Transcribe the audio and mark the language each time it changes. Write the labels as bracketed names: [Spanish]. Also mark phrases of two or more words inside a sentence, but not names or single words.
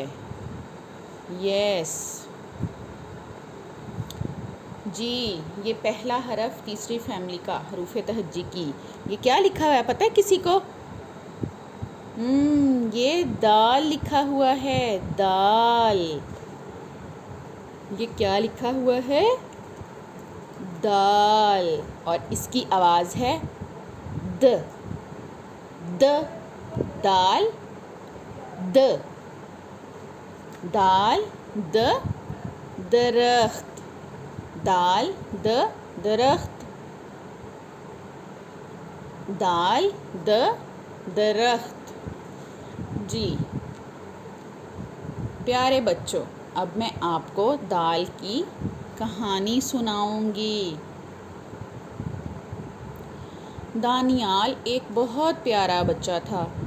[Urdu] یس جی، یہ پہلا حرف تیسری فیملی کا حروف تہجی کی۔ یہ کیا لکھا ہوا ہے پتہ ہے کسی کو؟ یہ دال لکھا ہوا ہے، دال۔ یہ کیا لکھا ہوا ہے؟ دال۔ اور اس کی آواز ہے د، د، دال، د، دال، د، درخت، دال، د، درخت، دال، د، درخت۔ جی پیارے بچوں، اب میں آپ کو دال کی کہانی سناؤں گی۔ دانیال ایک بہت پیارا بچہ تھا۔